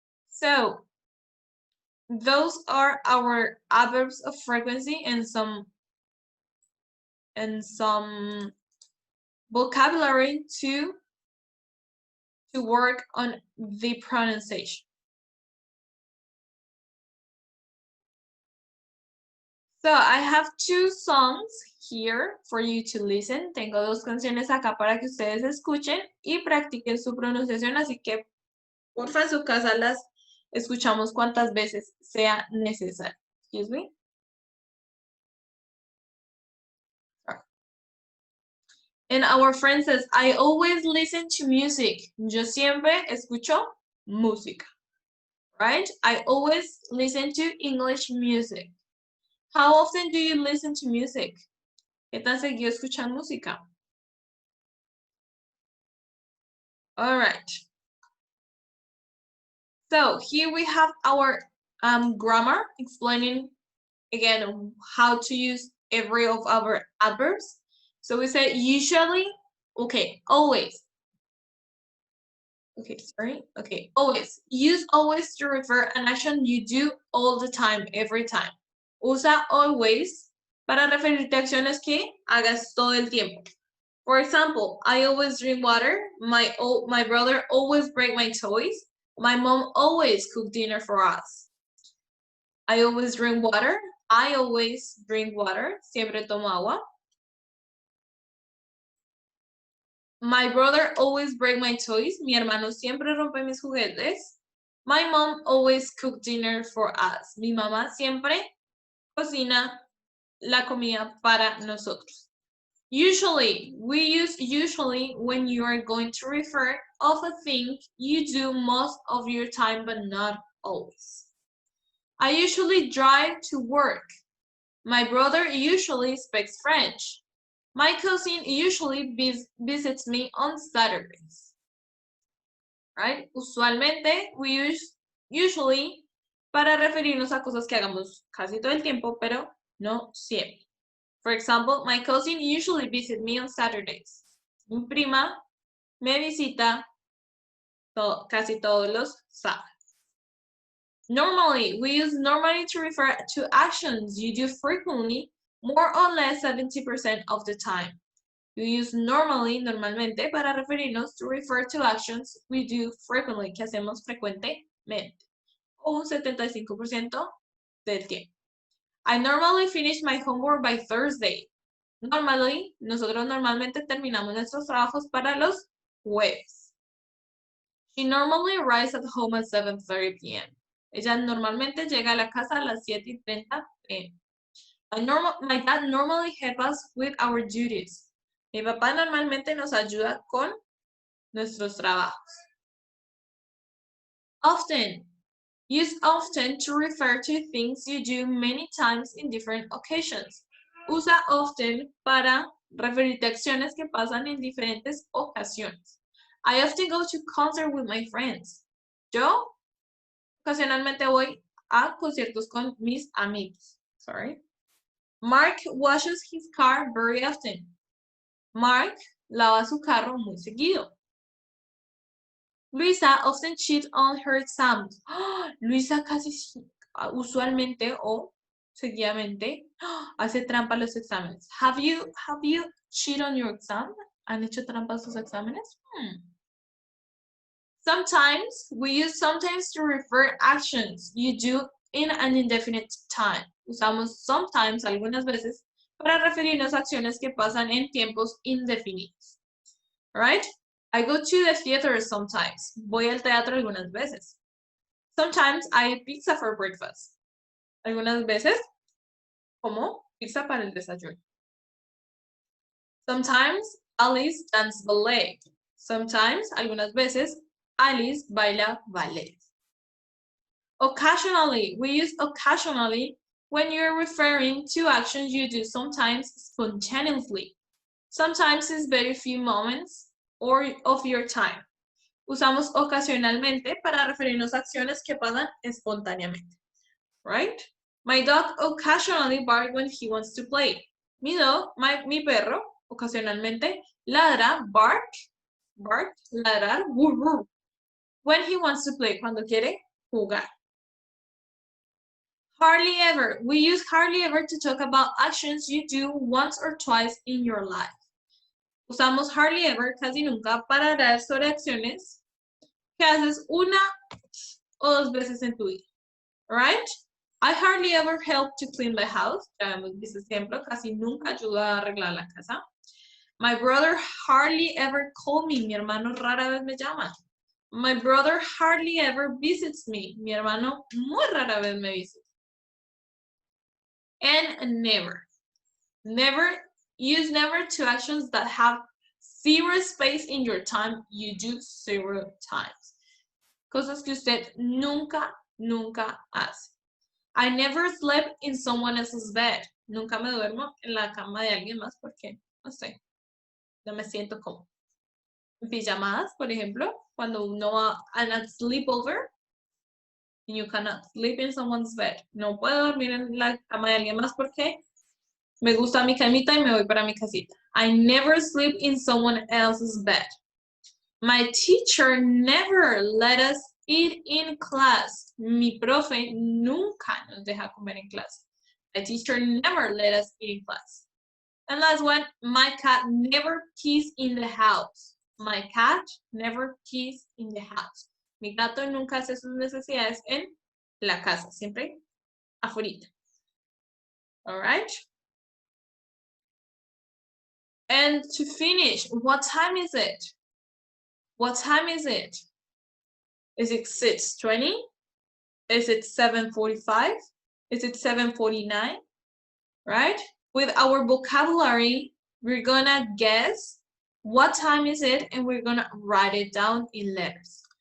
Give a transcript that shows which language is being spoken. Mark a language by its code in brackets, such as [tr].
[en] So, those are our adverbs of frequency and some vocabulary to work on the pronunciation. So I have two songs here for you to listen. [es] Tengo dos canciones acá para que ustedes escuchen y practiquen su pronunciación, así que porfa en su casa las escuchamos cuantas veces sea necesario. [en] Excuse me. And our friend says, I always listen to music. [es] Yo siempre escucho música. [en] Right? I always listen to English music. How often do you listen to music? [es] ¿Qué tan seguido escuchan música? [en] All right. So here we have our grammar explaining again how to use every of our adverbs. So we say usually, okay, always. Okay, sorry. Okay, always. Use always to refer an action you do all the time, every time. [es] Usa always para referirte a acciones que hagas todo el tiempo. [en] For example, I always drink water. My brother always breaks my toys. My mom always cooks dinner for us. I always drink water. I always drink water. [es] Siempre tomo agua. [en] My brother always breaks my toys. [es] Mi hermano siempre rompe mis juguetes. [en] My mom always cooks dinner for us. [es] Mi mamá siempre cocina la comida para nosotros. [en] Usually, we use usually when you are going to refer of a thing you do most of your time, but not always. I usually drive to work. My brother usually speaks French. My cousin usually visits me on Saturdays. Right? [es] Usualmente, [en] we use usually [es] para referirnos a cosas que hagamos casi todo el tiempo, pero no siempre. [en] For example, my cousin usually visits me on Saturdays. [es] Mi prima me visita casi todos los sábados. [en] Normally, we use normally to refer to actions you do frequently, more or less 70% of the time. We use normally, [es] normalmente, para referirnos [en] to refer to actions we do frequently, [es] que hacemos frecuentemente, o un 75% del tiempo. [en] I normally finish my homework by Thursday. [es] Normally, nosotros normalmente terminamos nuestros trabajos para los jueves. [en] She normally arrives at home at 7:30 p.m. [es] Ella normalmente llega a la casa a las 7:30 p.m. [en] My dad normally helps us with our duties. [es] Mi papá normalmente nos ayuda con nuestros trabajos. [en] Often. Use often to refer to things you do many times in different occasions. [es] Usa often para referirte a acciones que pasan en diferentes ocasiones. [en] I often go to concert with my friends. [es] Yo ocasionalmente voy a conciertos con mis amigos. [en] Sorry. Mark washes his car very often. [es] Mark lava su carro muy seguido. [en] Luisa often cheats on her exams. [es] Luisa casi usualmente o seguidamente hace trampa a los exámenes. [en] Have you cheat on your exam? [es] ¿Han hecho trampa a sus exámenes? [en] Sometimes, we use sometimes to refer actions you do in an indefinite time. [es] Usamos sometimes, algunas veces, para referirnos a acciones que pasan en tiempos indefinidos. [en] Right? I go to the theater sometimes. [es] Voy al teatro algunas veces. [en] Sometimes I eat pizza for breakfast. [es] Algunas veces como pizza para el desayuno. [en] Sometimes Alice dances ballet. Sometimes, [es] algunas veces, Alice baila ballet. [en] Occasionally, we use occasionally when you're referring to actions you do sometimes spontaneously. Sometimes it's very few moments or of your time. [es] Usamos ocasionalmente para referirnos a acciones que pasan espontáneamente. [en] Right? My dog occasionally barks when he wants to play. [es] Mi perro, ocasionalmente, ladra, bark, ladrar, burr, [en] when he wants to play, [es] cuando quiere jugar. [en] Hardly ever. We use hardly ever to talk about actions you do once or twice in your life. [es] Usamos hardly ever, casi nunca, para hablar sobre acciones que haces una o dos veces en tu vida. [en] Right? I hardly ever help to clean the house. [es] Ya hemos visto este ejemplo, casi nunca ayudo a arreglar la casa. [en] My brother hardly ever calls me. [es] Mi hermano rara vez me llama. [en] My brother hardly ever visits me. [es] Mi hermano muy rara vez me visita. [en] And never. Never. Use never to actions that have zero space in your time. You do 0 times. [es] Cosas que usted nunca hace. [en] I never slept in someone else's bed. [es] Nunca me duermo en la cama de alguien más porque, no sé, no me siento como. En pijamadas, por ejemplo, cuando uno va a a [en] sleepover, and you cannot sleep in someone's bed. [es] No puedo dormir en la cama de alguien más porque me gusta mi camita y me voy para mi casita. [en] I never sleep in someone else's bed. My teacher never let us eat in class. [es] Mi profe nunca nos deja comer en clase. [en] My teacher never let us eat in class. And last one, my cat never pees in the house. My cat never pees in the house. [es] Mi gato nunca hace sus necesidades en la casa, siempre afuera. [en] All right? And to finish, what time is it? What time is it? Is it 6:20? Is it 7:45? Is it 7:49? Right? With our vocabulary, we're gonna guess what time is it and we're gonna write it down in letters.